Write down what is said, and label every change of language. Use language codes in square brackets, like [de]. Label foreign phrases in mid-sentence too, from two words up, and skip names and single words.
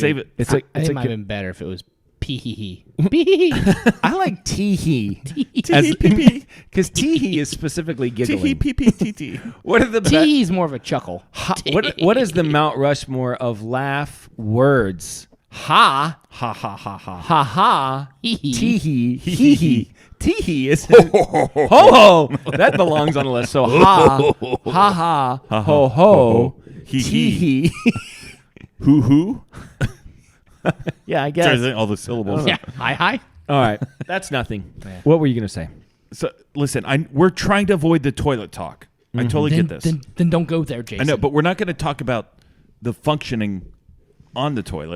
[en] Save it. it's I like think it's it might have like been better if it was pee-hee-hee. I like teehee. Teehee, PP. Because teehee is specifically giggling. PPTT. What are the Tee is more of a chuckle. what is the Mount Rushmore of laugh words? Ha Ha ha ha ha. ha ha. Hee-hee. Teehee hee hee. Teehee is ho ho. That belongs on the list. So ha ha ha ho ho. Hee Teehee. Hoo. Yeah, I guess. Trying to think all the syllables. Yeah. Hi. All right, that's nothing. What were you gonna say? So listen, we're trying to avoid the toilet talk. I totally get this. Then don't go there, Jason. I know, but we're not going to talk about the functioning on the toilet.